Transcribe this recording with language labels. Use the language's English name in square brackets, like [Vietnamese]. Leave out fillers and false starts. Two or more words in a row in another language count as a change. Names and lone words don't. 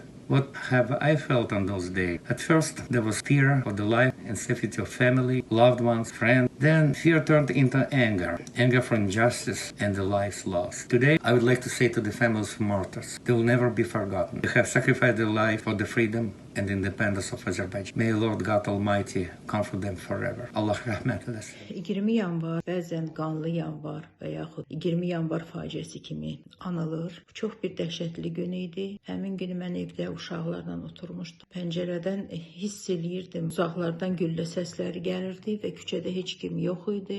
[English] What have I felt on those days? At first, there was fear for the life and safety of family, loved ones, friends. Then fear turned into anger. Anger for injustice and the lives lost. Today, I would like to say to the families of martyrs, they will never be forgotten. They have sacrificed their life for the freedom and independence of Azerbaijan. May Lord God Almighty comfort them forever. [Azerbaijani] Allah rahmet eylesin. 20 yanvar, bəzən qanlı yanvar və yaxud 20 yanvar faciəsi kimi anılır. Çox bir dəhşətli gün idi. Həmin gün mən evdə uşaqlarla oturmuşdum. Pəncərədən hiss eləyirdim. Uzaqlardan güllə səsləri gəlirdi və küçədə heç kim yox idi.